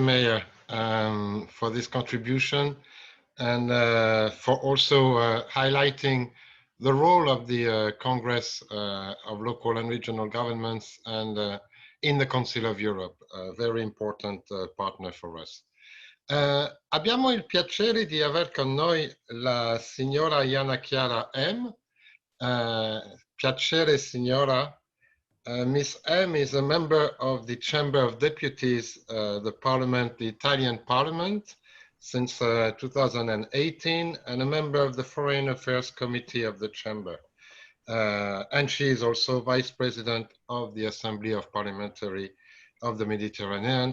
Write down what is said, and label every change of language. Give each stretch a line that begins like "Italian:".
English: Mayor, for this contribution and for also highlighting the role of the Congress of Local and Regional Governments and in the Council of Europe, a very important partner for us.
Italian: Abbiamo il piacere di aver con noi la signora Iana Chiara M. Piacere, signora. Ms.
English: M is a member of the Chamber of Deputies, the Italian Parliament, since 2018, and a member of the Foreign Affairs Committee of the Chamber. And she is also Vice President of the Assembly of Parliamentary of the Mediterranean.